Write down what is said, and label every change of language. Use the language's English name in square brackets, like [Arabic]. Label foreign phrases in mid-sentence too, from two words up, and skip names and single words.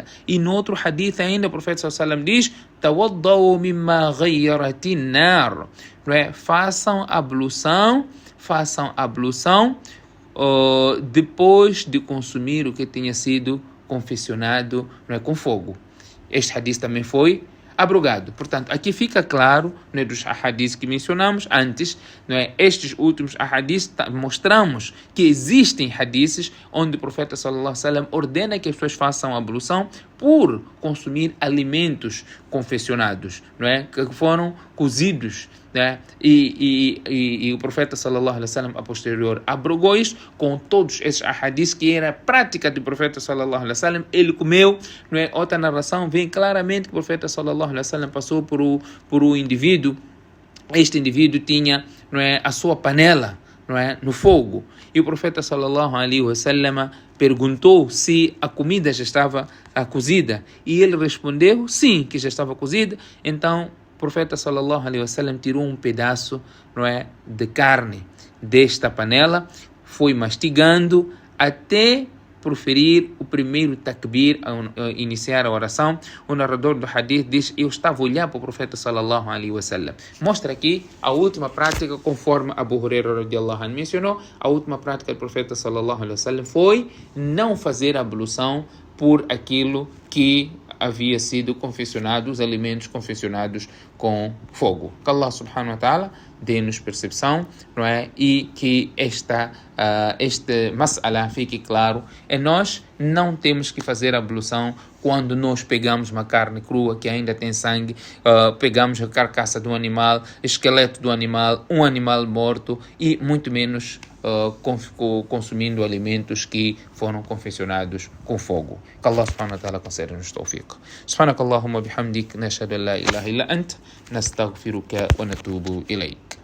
[Portuguese] E no outro hadith ainda, o profeta [Arabic] صلى الله عليه وسلم [Portuguese] diz: [Arabic] "توضؤوا مما غيرت النار", [Portuguese] façam ablução depois de consumir o que tenha sido confeccionado, não é, com fogo. Este hadith também foi abrogado. Portanto, aqui fica claro, né, dos ahadiths que mencionamos antes, né, estes últimos ahadiths mostramos que existem hadiths onde o profeta [Arabic] صلى الله عليه وسلم [Portuguese] ordena que as pessoas façam ablução por consumir alimentos confeccionados, não é, que foram cozidos, né? E o profeta [Arabic] صلى الله عليه وسلم [Portuguese] a posterior abrogou isso com todos esses ahadiths que era a prática do profeta sallallahu alaihi wasallam. Ele comeu, não é? Outra narração vem claramente que o profeta [Arabic] صلى الله عليه وسلم [Portuguese] passou por um indivíduo. Este indivíduo tinha, não é, a sua panela, não é, no fogo, e o profeta [Arabic] صلى الله عليه وسلم [Portuguese] perguntou se a comida já estava cozida, e ele respondeu sim, que já estava cozida. Então o profeta [Arabic] صلى الله عليه وسلم [Portuguese] tirou um pedaço, não é, de carne desta panela, foi mastigando até proferir o primeiro takbir, a iniciar a oração. O narrador do hadith diz: eu estava a olhar para o profeta [Arabic] صلى الله عليه وسلم. [Portuguese] Mostra aqui a última prática, conforme Abu Huraira [Arabic] رضي الله عنه [Portuguese] mencionou, a última prática do profeta [Arabic] صلى الله عليه وسلم [Portuguese] foi não fazer a ablução por aquilo que havia sido confeccionado, os alimentos confeccionados com fogo. Que [Arabic] الله سبحانه وتعالى [Portuguese] dê-nos percepção, não é? E que este mas'ala fique claro. E nós não temos que fazer a ablução quando nós pegamos uma carne crua que ainda tem sangue, pegamos a carcaça do animal, esqueleto do animal, um animal morto, e muito menos consumindo alimentos que foram confeccionados com fogo. [Arabic] Que الله سبحانه وتعالى conceda-nos توفيق. سبحانك اللهم وبحمدك، نشهد أن لا إله إلا أنت، نستغفرك ونتوب إليك.